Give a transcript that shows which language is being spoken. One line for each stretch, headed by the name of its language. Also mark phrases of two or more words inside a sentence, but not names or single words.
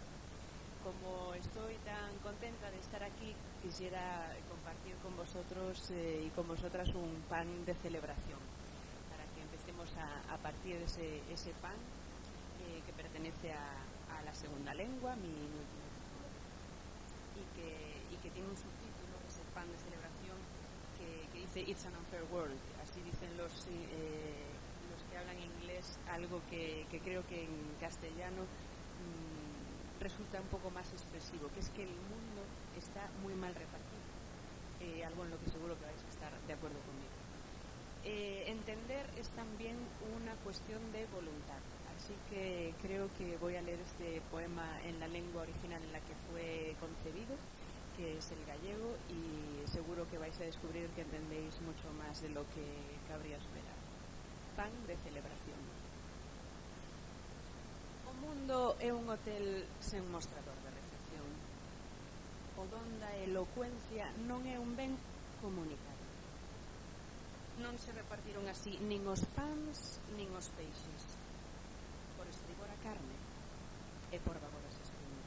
Spanish: Como estoy tan contenta de estar aquí, quisiera compartir con vosotros y con vosotras un pan de celebración, para que empecemos a partir ese pan que pertenece a la segunda lengua, mi último título, y que tiene un subtítulo, ese pan de celebración, que dice
English: It's an unfair world.
Spanish: Así dicen los que hablan inglés, algo que creo que en castellano resulta un poco más expresivo, que es que el mundo está muy mal repartido, algo en lo que seguro que vais a estar de acuerdo conmigo. Entender es también una cuestión de voluntad, así que creo que voy a leer este poema en la lengua original en la que fue concebido, que es el gallego, y seguro que vais a descubrir que entendéis mucho más de lo que cabría esperar. Pan de celebración.
Galician: O mundo é un hotel sen mostrador de recepción, o donde a elocuencia non é un ben comunicado. Non se repartiron así nin os pans nin os peixes, por estribor a carne e por babor as espinas.